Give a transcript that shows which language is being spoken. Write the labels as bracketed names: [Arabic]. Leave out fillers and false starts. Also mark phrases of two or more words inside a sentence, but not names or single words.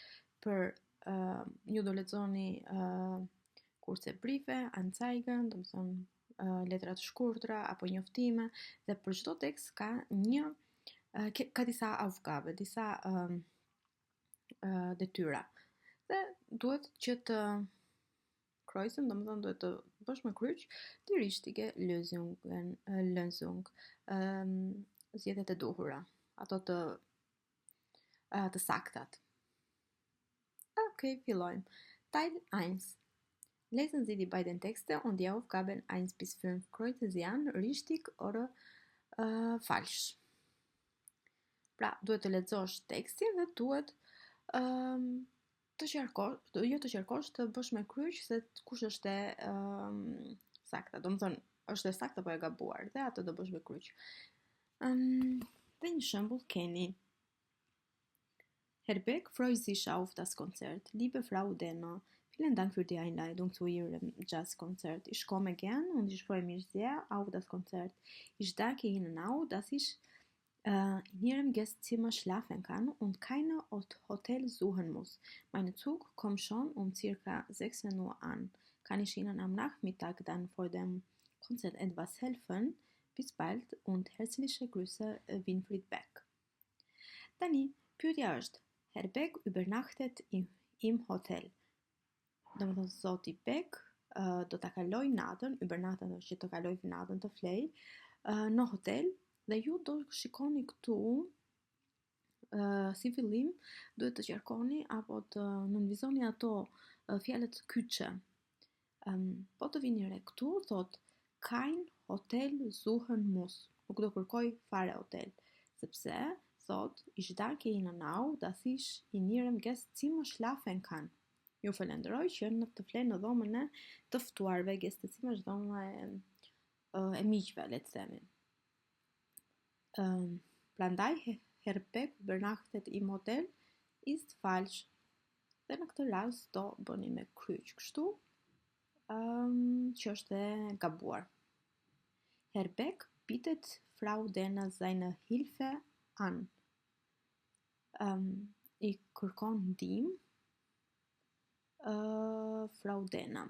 [Albanian] Për ju do lexoni kurse [German] briefe, Anzeigen, [Albanian] do të thonë letra të shkurtra apo njoftime, dhe për çdo tekst ka ka disa aufgabe, disa detyra. Dhe duhet që të kreuzen, domethënë duhet të bësh me kryq [German] die richtige Lösung, [Albanian] zgjedhjet e duhura, ato të saktat. Okej, fillojmë. [German] Teil 1. Lesen Sie die beiden Texte und die Aufgaben 1 bis 5. Kreuzen Sie an, richtig oder falsch. [Albanian] Pra, duhet të lexosh tekstin dhe duhet të qarkosh, të bësh me kryq se kush është e sakta. Domethënë, është e saktë apo e gabuar, dhe atë do bësh me kryq. Dhe një shembull keni. [German] Herr Beck freut sich auf das Konzert. Liebe Frau Denner, vielen Dank für die Einladung zu Ihrem Jazzkonzert. Ich komme gern und ich freue mich sehr auf das Konzert. Ich danke Ihnen auch, dass ich in Ihrem Gastzimmer schlafen kann und keine Hotel suchen muss. Mein Zug kommt schon um circa 16 Uhr an. Kann ich Ihnen am Nachmittag dann vor dem Konzert etwas helfen? Bis bald und herzliche Grüße, Winfried Beck. [Albanian] Tani, pyetja është, [German] Herr Beck übernachtet im Hotel. [Albanian] Domethënë zoti Beck do ta kaloj natën, übernachten është që të kaloj natën, të flej në hotel, dhe ju do shikoni këtu si fillim duhet të qarkoni apo të nënvizoni ato fjalët kyçe. Po të vini re këtu, thot [German] kein Hotel suchen muss. [Albanian] Nuk do kërkoj fare hotel, sepse thot [German] ich danke Ihnen auch, dass ich in Ihrem Gastzimmer schlafen kann. [Albanian] Ju falenderoj që të flej në dhomën e të ftuarve. Gastzimmer është dhoma e miqve, le të themi. [German] Prandaj Herr Beck übernachtet im Hotel ist falsch. [Albanian] Dhe në këtë rast do bëni me kryq kështu, që është e gabuar. [German] Herr Beck bietet Frau Denner seine Hilfe an. [Albanian] I kërkon ndihmë Frau Denner.